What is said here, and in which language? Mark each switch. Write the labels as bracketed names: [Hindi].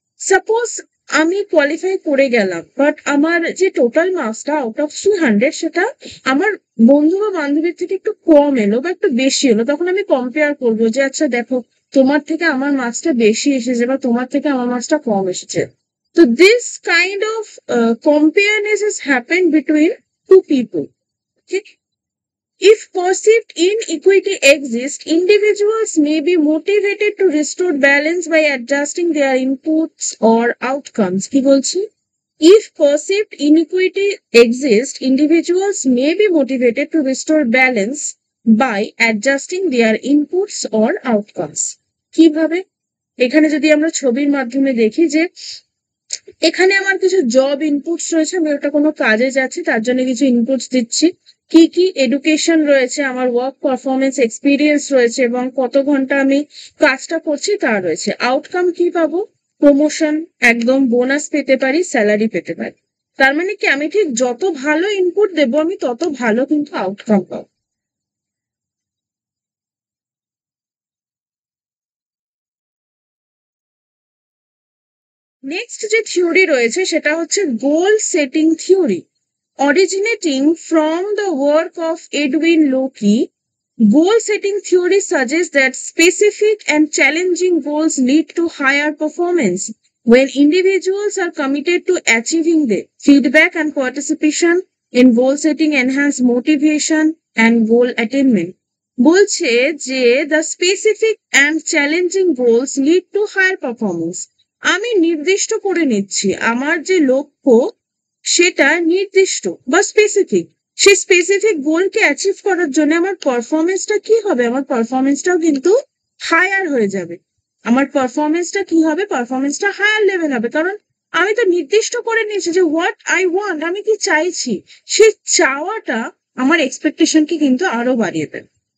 [Bangla] Suppose আমি qualify করে গেলাম, বাট আমার যে টোটাল মার্কসটা আউট অফ 300 সেটা আমার বন্ধু বা বান্ধবীর থেকে একটু কম এলো বা একটু বেশি এলো, তখন আমি কম্পেয়ার করবো যে আচ্ছা দেখো তোমার থেকে আমার মার্কসটা বেশি এসেছে বা তোমার থেকে আমার মার্কসটা কম এসেছে। [English] So this kind of compareness has happened between two people. Okay? If perceived inequity exists, individuals may be motivated to restore balance by adjusting their inputs or outcomes. [Bangla] কি বলছি? [English] If perceived inequity exists, individuals may be motivated to restore balance by adjusting their inputs or outcomes. [Bangla] কিভাবে? এখানে যদি আমরা ছবির মাধ্যমে দেখি যে এখানে আমার কিছু জব ইনপুটস রয়েছে, আমি ওটা কোনো কাজে যাচ্ছি তার জন্য কিছু ইনপুটস দিচ্ছি, কি কি এডুকেশন রয়েছে, আমার ওয়ার্ক পারফরমেন্স এক্সপিরিয়েন্স রয়েছে এবং কত ঘন্টা আমি কাজটা করছি তা রয়েছে। আউটকাম কি পাবো? প্রমোশন, একদম বোনাস পেতে পারি, স্যালারি পেতে পারি। তার মানে কি আমি ঠিক যত ভালো ইনপুট দেবো আমি তত ভালো কিন্তু আউটকাম পাবো। নেক্সট যে থিওরি রয়েছে সেটা হচ্ছে গোল setting theory. [English] Originating from the work of Edwin Loki, goal-setting theory suggests that specific and challenging goals lead to higher performance when individuals are committed to achieving them. Feedback and participation in goal-setting enhance motivation and goal attainment. [Bangla] বলছে যে [English] the specific and challenging goals lead to higher performance. [Bangla] আমি নির্দিষ্ট করে নিচ্ছি আমার যে লক্ষ্য সেটা নির্দিষ্ট বা স্পেসিফিক, সেই স্পেসিফিক গোলকে অ্যাচিভ করার জন্য আমার পারফরমেন্সটা কি হবে? আমার পারফরমেন্সটাও কিন্তু হায়ার হয়ে যাবে। আমার পারফরমেন্সটা কি হবে? পারফরমেন্সটা হায়ার লেভেল হবে, কারণ আমি তো নির্দিষ্ট করে নিয়েছি যে হোয়াট আই ওয়ান্ট, আমি কি চাইছি, সেই চাওয়াটা আমার এক্সপেকটেশনকে কিন্তু আরো বাড়িয়ে দেবে।